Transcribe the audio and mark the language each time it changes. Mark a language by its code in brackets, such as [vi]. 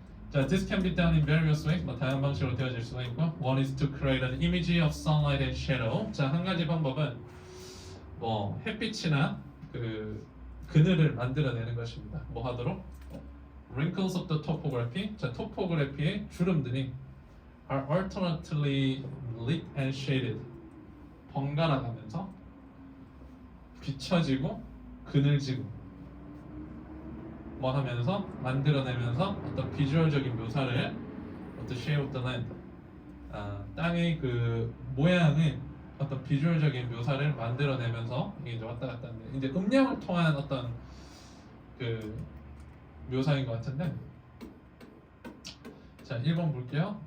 [en] 자, this can be done in various ways. [ko] 뭐 다양한 방식으로 되어질 수가 있고, [en] one is to create an image of sunlight and shadow. [ko] 자, 한 가지 방법은 뭐 햇빛이나 그 그늘을 만들어내는 것입니다. 뭐 하도록? [en] Wrinkles of the topography. [ko] 자, 토포그래피의 주름들이 [en] are alternately lit and shaded. [ko] 번갈아 가면서 비춰지고 그늘지고 뭐 하면서 만들어내면서 어떤 비주얼적인 묘사를 어떤 [en] shape of the land [ko] 땅의 그 모양의 어떤 비주얼적인 묘사를 만들어내면서 이게 이제 왔다 갔다 하는데 이제 음력을 통한 어떤 그 묘사인 것 같은데 자 1번 볼게요.